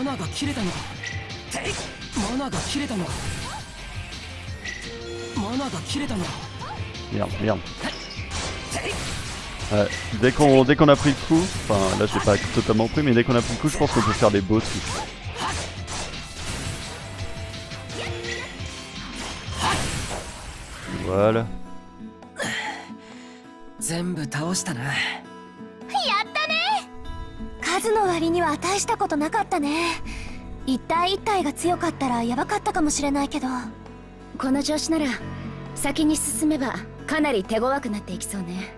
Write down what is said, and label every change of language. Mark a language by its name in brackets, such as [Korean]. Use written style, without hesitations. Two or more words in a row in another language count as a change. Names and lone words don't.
[French] Merde, merde. Dès qu'on a pris le coup, enfin là je l'ai pas totalement pris, mais dès qu'on a pris le coup, je pense qu'on peut faire des beaux trucs. Voilà. [Japanese] 全部倒したな。やったね。数の割には大したことなかったね。一体一体が強かったらやばかったかもしれないけど、この調子なら先に進めばかなり手強くなっていきそうね。